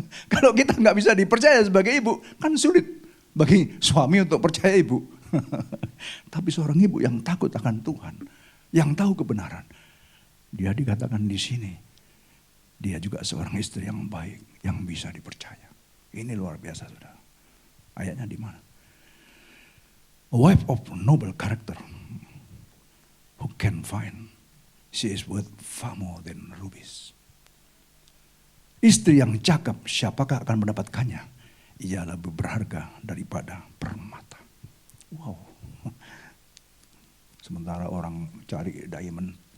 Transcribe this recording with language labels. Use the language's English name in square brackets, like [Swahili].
[Indonesian] Kalau kita nggak bisa dipercaya sebagai ibu, kan sulit bagi suami untuk percaya ibu. Tapi seorang ibu yang takut akan Tuhan, yang tahu kebenaran, dia dikatakan di sini, dia juga seorang istri yang baik, yang bisa dipercaya. Ini luar biasa, saudara. Ayatnya di mana? [English] A wife of noble character, who can find, she is worth far more than rubies. [Indonesian] Istri yang cakap, siapakah akan mendapatkannya? Ia lebih berharga daripada permata. Wow. Sementara orang cari diamond.